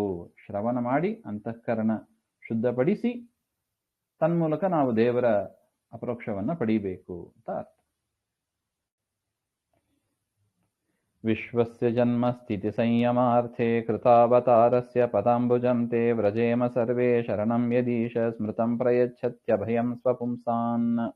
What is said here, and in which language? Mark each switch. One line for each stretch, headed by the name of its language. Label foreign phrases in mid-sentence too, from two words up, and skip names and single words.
Kannada: ಶ್ರವಣ ಮಾಡಿ ಅಂತಃಕರಣ ಶುದ್ಧಪಡಿಸಿ ತನ್ಮೂಲಕ ನಾವು ದೇವರ ಅಪರೋಕ್ಷವನ್ನ ಪಡೀಬೇಕು ಅಂತ ಅರ್ಥ.
Sanskrit: ವಿಶ್ವಸ್ಯ ಜನ್ಮ ಸ್ಥಿತಿ ಸಂಯಮಾರ್ಥೇ ಕೃತಾವತಾರಸ್ಯ ಪದಾಂಬುಜಂ ತೇ ವ್ರಜೇಮ ಸರ್ವೇ ಶರಣಂ ಯದೀಶ ಸ್ಮೃತಂ ಪ್ರಯಚ್ಛತ್ಯಭಯಂ ಸ್ವಪುಂಸಾನ್.